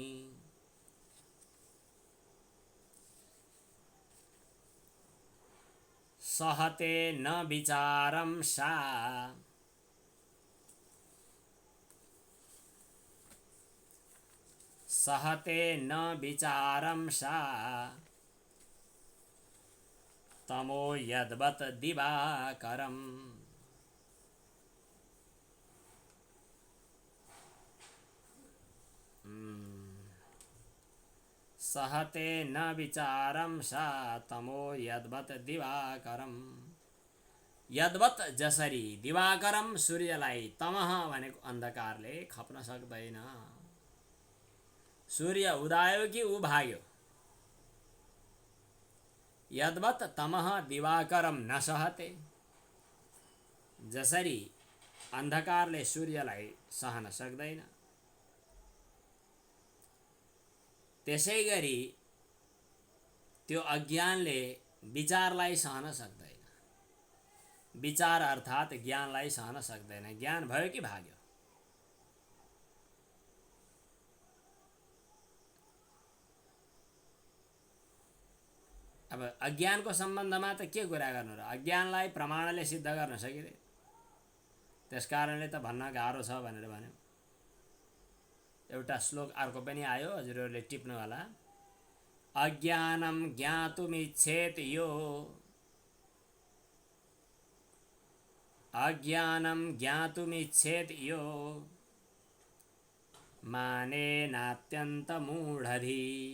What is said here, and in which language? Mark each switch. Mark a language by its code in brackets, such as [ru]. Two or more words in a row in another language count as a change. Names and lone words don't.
[sa] सहते न विचारं सा, सहते न विचारं सा, तमो यद्वत् दिवाकरम्। सहते न विचारं सा, तमो यद्वत् दिवाकरम्। [ne] यद्वत् जसरी, [sa] दिवाकरम सूर्यलाई, [ne] तमः भनेको अन्धकारले खप्न सक्दैन। सूर्य उदायो कि ऊ भाग्यो। [sa] यद्वत् तमः दिवाकरम न सहते। [ne] जसरी अन्धकारले सूर्यलाई सहन सक्दैन, त्यसै गरी त्यो अज्ञानले विचारलाई सहन सक्दैन। विचार अर्थात् ज्ञानलाई सहन सक्दैन। ज्ञान भयो कि भाग्यो। अब अज्ञानको सम्बन्धमा त के कुरा गर्नु र? अज्ञानलाई प्रमाणले सिद्ध गर्न सकिँदैन। त्यसकारणले त भन्न गाह्रो छ भनेर भन्यो। एउटा श्लोक अर्को पनि आयो, हजुरहरूले टिप्नु होला। [sa] अज्ञानं ज्ञातुमिच्छेत् यो, अज्ञानं ज्ञातुमिच्छेत् यो, मानेनात्यन्तमूढधी।